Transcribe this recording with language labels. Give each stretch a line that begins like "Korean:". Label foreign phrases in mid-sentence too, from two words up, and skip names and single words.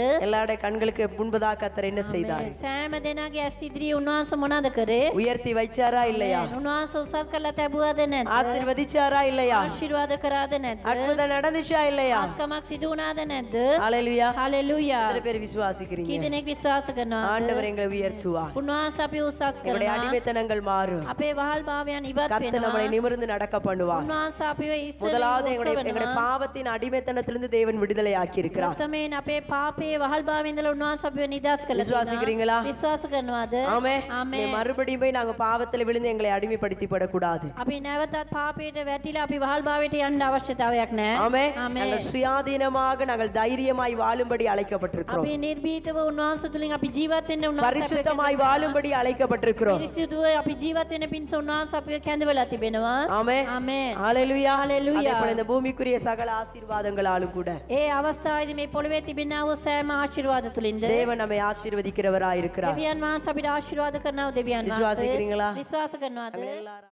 Tamil: எல்லாருடைய கண்களுக்கு முன்பதாக கர்த்தர் என்ன செய்தார்?
Sinhala: සෑම දෙනාගේ ඇස් ඉදිරියේ උන්වහන්සේ මොනවද කරේ?
Tamil: உயர்த்தி வைச்சாரா இல்லையா?
Sinhala: උන්වහන්සේ උසස් කරලා තැබුවද නැද්ද?
Tamil: ஆசீர்வதிச்சாரா இல்லையா?
Sinhala: ආශිර්වාද කරාද නැද්ද?
Tamil: அற்புதம் நடந்துச்சா இல்லையா?
Sinhala: ආස්කමක් සිදු වුණාද නැද්ද?
Tamil: ஹalleluya.
Sinhala: හalleluya.
Tamil: எத்தனை பேர் விசுவாசிக்கிறீங்க?
Sinhala: කී දෙනෙක් විශ්වාස කරනවද?
Tamil: ஆண்டவர் எங்களை உயர்த்துவார்.
Sinhala: උන්වහන්සේ අපි උසස්
Tamil: எங்களுடைய
Sinhala: කරනවා.
Tamil: அடிமைத்தனங்கள் மாறும்.
Sinhala: අපේ වහල් භාවයන් ඉවත්
Tamil: கர்த்தர் நம்மை
Sinhala: වෙනවා.
Tamil: நிமிர்ந்து நடக்க பண்ணுவார்.
Sinhala: උන්වහන්සේ අපිව ඉස්සෙල්ලා
Tamil: முதலாவது எங்களுடைய பாவத்தின் அடிமைத்தனத்திலிருந்து தேவன் விடுதலை ஆக்கி இருக்கிறார்.
Sinhala: ප්‍රථමයෙන් අපේ පාපයේ වහල් භාවයෙන් ඉඳලා උන්වහන්සේ අපිව නිදහස් කළා.
Tamil: விசுவாசிக்கிறீங்களா?
Sinhala: විශ්වාස කරනවද?
Tamil: ஆமென். ஆமென். மறுபடியும் போய் நாங்க பாவத்துல விழுந்து எங்களை அடிமைப்படுத்தி படக்கூடாது.
Sinhala: අපි නැවතත් පාපයට වැටිලා අපි වහල් භාවයට යන්න අවශ්‍යතාවයක් නැහැ.
Tamil: ஆமென். ஆமென். நாங்கள் சுயாதீனமாக நாங்கள் தைரியமாய் வாழும்படி அழைக்கப்பட்டிருக்கிறோம்.
Sinhala: අපි නිර්භීතව උන්වහන්සේ තුලින් අපි ජීවත් වෙන්න උන්වහන්සේ
Tamil: பரிசுத்தமாய் வாழும்படி அழைக்கப்பட்டிருக்கிறோம்.
Sinhala: පිරිසිදුව අපි ජීවත් වෙන්න පිණිස උන්වහන්සේ අපිව කැඳවලා තිබෙනවා.
Tamil: ஆமென்.
Sinhala: ආමේන්.
Tamil: ஹalleluya. ஹalleluya. அதேபோல இந்த பூமிக்குரிய சகல ஆசீர்வாதங்களாலும் கூட
Sinhala: ඒ අවස්ථාවේදී මේ පොළවේ තිබෙනා වූ සෑම ආශිර්වාද තුලින්ද
Tamil: தேவன் நம்மை ஆசீர்வதிக்கிறவராய் இருக்கிறார்.
Sinhala: දෙවියන් වහන්සේ අපිට ආශිර්වාද කරනවා. දෙවියන් වහන්සේ
Tamil: விசுவாசிக்கிறீங்களா?
Sinhala: විශ්වාස කරනවද?
Tamil: நம்ம எல்லாரும்